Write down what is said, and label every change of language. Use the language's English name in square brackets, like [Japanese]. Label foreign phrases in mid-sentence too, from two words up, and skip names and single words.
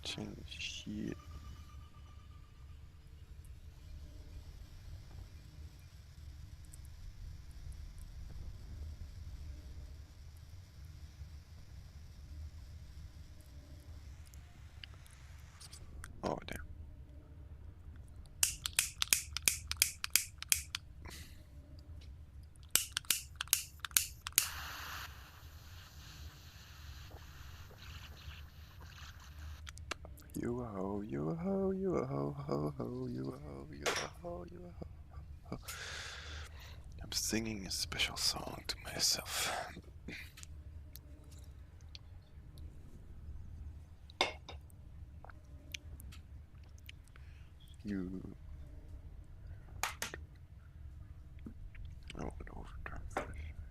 [English] touching shit. Oh, damn. You a ho, you a ho, you a ho, ho, ho, you a ho, you a ho, you a ho, ho. I'm singing a special song to myself. You. Oh, an overtime fish.